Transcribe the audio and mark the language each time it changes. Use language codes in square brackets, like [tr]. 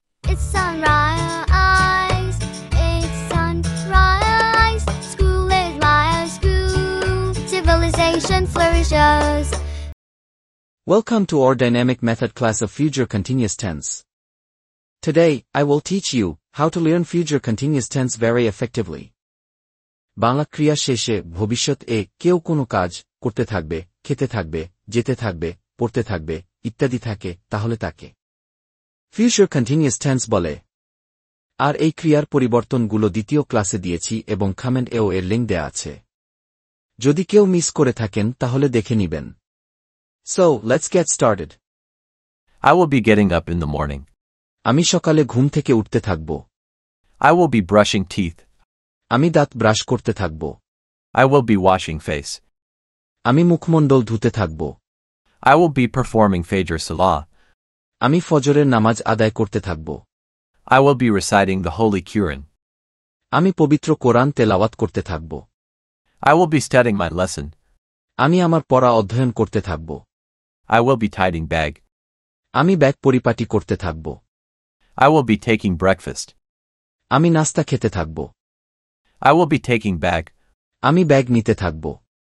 [en] It's sunrise. It's sunrise. School is my school. Civilization flourishes. Welcome to our dynamic method class of future continuous tense. Today, I will teach you how to learn future continuous tense very effectively. [bn] Bangla ক্রিয়া শেষে ভবিষ্যৎ কেউ কোনো কাজ করতে থাকবে, খেতে থাকবে, যেতে থাকবে, পড়তে থাকবে, ইত্যাদি থাকে, তাহলে তাকে ফিউচার কন্টিনিউয়াস টেন্স বলে। আর এই ক্রিয়ার পরিবর্তনগুলো দ্বিতীয় ক্লাসে দিয়েছি এবং কমেন্ট এর লিঙ্ক দেয়া আছে। যদি কেউ মিস করে থাকেন তাহলে দেখে নিবেন। [en] So, let's get started. I will be getting up in the morning. [bn] আমি সকালে ঘুম থেকে উঠতে থাকব। [en] I will be brushing teeth. [bn] আমি দাঁত ব্রাশ করতে থাকব। [en] I will be washing face. [bn] আমি মুখমণ্ডল ধুতে থাকব। [en] I will be performing Fajr Salah. [bn] আমি ফজরের নামাজ আদায় করতে থাকব। [en] I will be reciting the Holy Quran. [bn] আমি পবিত্র কোরআন তেলাওয়াত করতে থাকব। [en] I will be studying my lesson. [bn] আমি আমার পড়া অধ্যয়ন করতে থাকব। [en] I will be tidying bag. [bn] আমি ব্যাগ পরিপাটি করতে থাকব। [en] I will be taking breakfast. [bn] আমি নাস্তা খেতে থাকব। [en] I will be taking bag. [bn] আমি ব্যাগ নিতে থাকব।